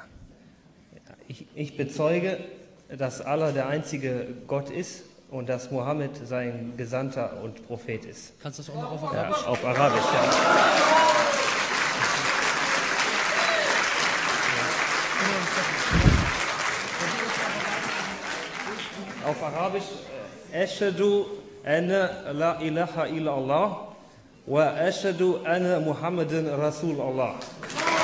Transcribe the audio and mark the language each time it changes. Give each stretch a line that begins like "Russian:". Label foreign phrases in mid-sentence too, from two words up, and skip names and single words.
German: Ich bezeuge, dass Allah der einzige Gott ist und dass Mohammed sein Gesandter und Prophet ist. Kannst du das auch noch auf Arabisch? Ja, auf Arabisch, ja. Auf Arabisch,
Arabic: أشهد أن لا إله إلا الله وأشهد أن محمدا رسول الله.